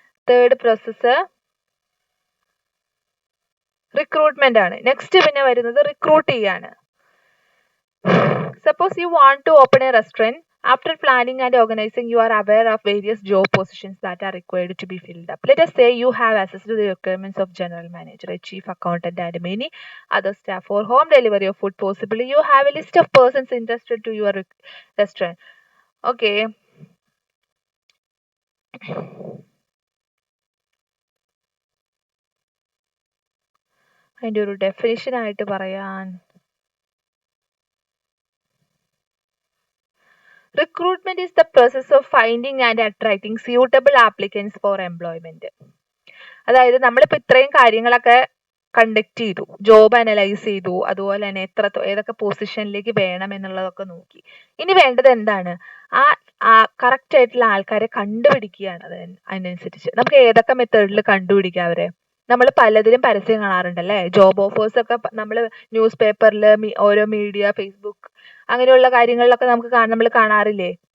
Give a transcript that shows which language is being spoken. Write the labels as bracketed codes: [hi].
[ml] Third process recruitment ആണ്. Next പിന്നെ വരുന്നത് റിക്രൂട്ട് ചെയ്യാണ്. [en] Suppose you want to open a restaurant. After planning and organizing, you are aware of various job positions that are required to be filled up. Let us say you have access to the requirements of general manager, a chief accountant, and many other staff for home delivery of food. Possibly you have a list of persons interested to your restaurant. Okay. [ml] അതിൻ്റെ ഒരു definition ആയിട്ട് പറയാൻ, [en] recruitment is the process of finding and attracting suitable applicants for employment. [ml] അതായത് നമ്മളിപ്പോൾ ഇത്രയും കാര്യങ്ങളൊക്കെ conduct ചെയ്തു, job analyse ചെയ്തു, അതുപോലെ തന്നെ ഏതൊക്കെ പൊസിഷനിലേക്ക് വേണം എന്നുള്ളതൊക്കെ നോക്കി. ഇനി വേണ്ടത് എന്താണ്, ആ കറക്റ്റ് ആയിട്ടുള്ള ആൾക്കാരെ കണ്ടുപിടിക്കുകയാണ്. അതിനനുസരിച്ച് നമുക്ക് ഏതൊക്കെ മെത്തേഡിൽ കണ്ടുപിടിക്കാം അവരെ. നമ്മൾ പലതിലും പരസ്യം കാണാറുണ്ടല്ലേ, ജോബ് ഓഫേഴ്സ് ഒക്കെ നമ്മൾ ന്യൂസ് പേപ്പറിൽ, ഓരോ മീഡിയ, ഫേസ്ബുക്ക് അങ്ങനെയുള്ള കാര്യങ്ങളിലൊക്കെ നമ്മൾ കാണാറില്ലേ.